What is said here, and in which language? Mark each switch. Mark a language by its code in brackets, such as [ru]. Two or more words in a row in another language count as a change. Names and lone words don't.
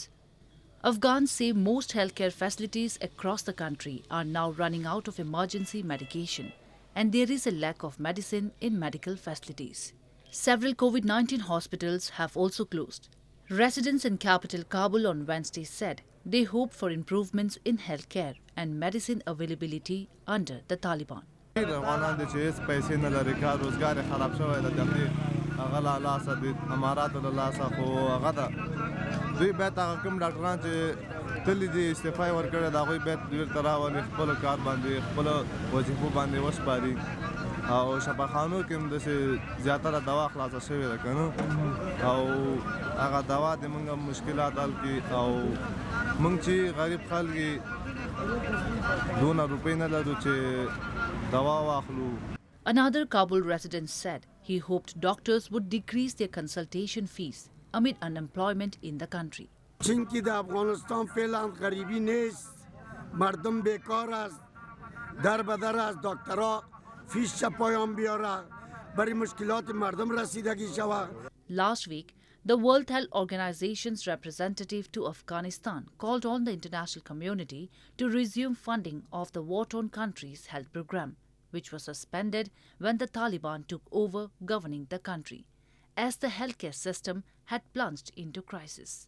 [en] Afghans say most healthcare facilities across the country are now running out of emergency medication, and there is a lack of medicine in medical facilities. Several COVID-19 hospitals have also closed. Residents in capital Kabul on Wednesday said they hope for improvements in healthcare and medicine availability under the Taliban. [ps] افغانان د چې هیڅ پیسې نه لري، کار روزګار یې خراب شوی د دمدې هغه له لاسه د اماراتو له لاسه، خو هغه ده دوی باید هغه کوم ډاکټران چې تللي دي استعفا یې ورکړې د هغوی باید دوی ته راولي، خپلو کار باندې خپلو وظیفو باندې وسپاري، او شفاخانو کې هم داسې زیاتره دوا خلاصه شوې ده که نه، او هغه دوا د موږ مشکلات حل کړي، او موږ چې غریب خلک یې دونه روپۍ نه لرو چې دوا واخلو. [en] Another Kabul resident said he hoped doctors would decrease their consultation fees amid unemployment in the country. [fa] چون که در افغانستان فعلا غریبی نیست، مردم بیکار است، در بدر از دکترها فیش پایان بیاره برای مشکلات مردم رسیدگی شود. [en] Last week, the World Health Organization's representative to Afghanistan called on the international community to resume funding of the war-torn country's health program, which was suspended when the Taliban took over governing the country, as the healthcare system had plunged into crisis.